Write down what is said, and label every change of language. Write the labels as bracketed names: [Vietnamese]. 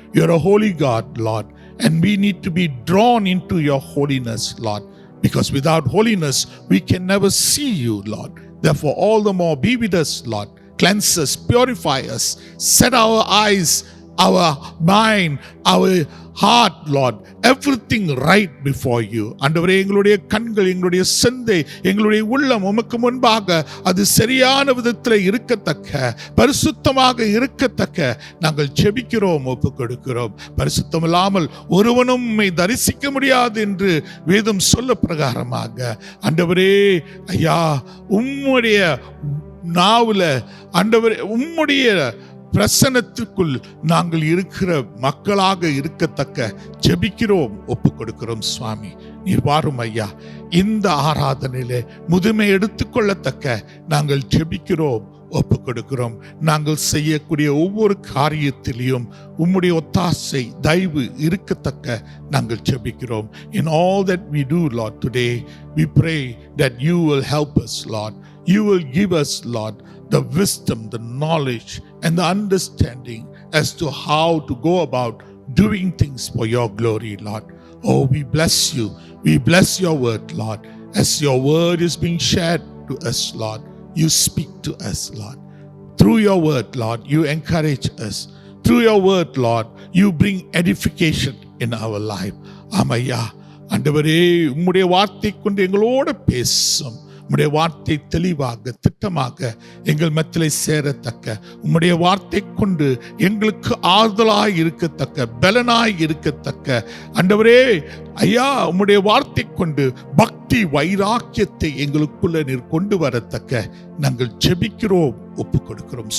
[English] You're a holy God, Lord. And we need to be drawn into your holiness, Lord, because without holiness, we can never see you, Lord. Therefore, all the more be with us, Lord. Cleanse us, purify us, set our eyes our mind, our heart, Lord, everything right before you. [Tamil] ஆண்டவரே, எங்களுடைய கண்கள், எங்களுடைய சிந்தை, எங்களுடைய உள்ளம் உமக்கு முன்பாக அது சரியான விதத்தில் இருக்கத்தக்க, பரிசுத்தமாக இருக்கத்தக்க நாங்கள் ஜெபிக்கிறோம், ஒப்பு கொடுக்கிறோம். பரிசுத்தம் இல்லாமல் ஒருவனும் உம்மை தரிசிக்க முடியாது என்று வேதம் சொல்ல பிரகாரமாக ஆண்டவரே ஐயா, உம்முடைய நாவுல ஆண்டவரே, உம்முடைய பிரசன்னத்துக்குள் நாங்கள் இருக்கிற மக்களாக இருக்கத்தக்க ஜெபிக்கிறோம், ஒப்பு கொடுக்கிறோம். சுவாமி, நீர் வாரும் ஐயா. இந்த ஆராதனையிலே முதுமை எடுத்துக்கொள்ளத்தக்க நாங்கள் ஜெபிக்கிறோம், ஒப்பு கொடுக்கிறோம். நாங்கள் செய்யக்கூடிய ஒவ்வொரு காரியத்திலையும் உம்முடைய ஒத்தாசை தயவு இருக்கத்தக்க நாங்கள் ஜெபிக்கிறோம். [English] In all that we do, Lord, today we pray that you will help us, Lord. You will give us, Lord, the wisdom, the knowledge and the understanding as to how to go about doing things for your glory, Lord. Oh, we bless you. We bless your word, Lord. As your word is being shared to us, Lord, you speak to us, Lord. Through your word, Lord, you encourage us. Through your word, Lord, you bring edification in our life. [Tamil] Amaya, ஆண்டவரே, உம்முடைய வார்த்தை கொண்டு எங்களோடு பேசும். உம்முடைய வார்த்தை தெளிவாக திட்டமாக எங்கள் மத்தியிலே சேரத்தக்க, உம்முடைய வார்த்தை கொண்டு எங்களுக்கு ஆறுதலாய் இருக்கத்தக்க, பலனாய் இருக்கத்தக்க ஆண்டவரே ஐயா, உம்முடைய வார்த்தை கொண்டு பக்தி வைராக்கியத்தை எங்களுக்குள்ள நீர் கொண்டு வரத்தக்க நாங்கள் ஜெபிக்கிறோம், ஒப்பு கொடுக்கிறோம்.